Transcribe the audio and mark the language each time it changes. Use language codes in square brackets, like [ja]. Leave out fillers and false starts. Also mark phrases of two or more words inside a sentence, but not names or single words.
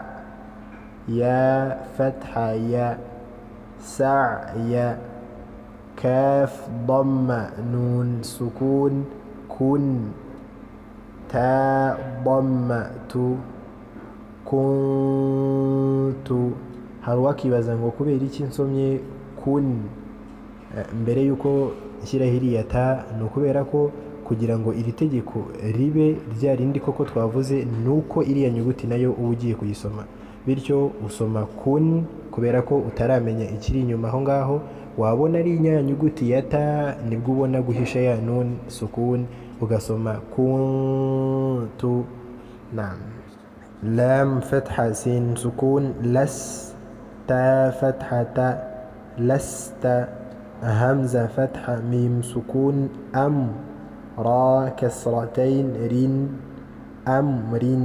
[ar] يا فتحة يا سعي. كاف ضم نون سكون كن. تاء ضم تو كنت. [rw] hari uwakibaza ngo kubera iki nsomye kun mbere yuko nshyiraho iriya ta, ni ukubera ko kugira ngo iri tegeko ribe rya rindi koko twavuze, nuko iriya nyuguti nayo uba ugiye kuyisoma, bityo usoma kun kubera ko utaramenya ikiri inyuma aho ngaho. wabona ari nya nyuguti ya ta nibwo ubona guhisha ya nun sukun ugasoma kuntu. [ar] naam. لام فتحة سين سكون لس. تا فتحة تا لست. همزة فتحة ميم سكون أم. را كسرتين رين أمر.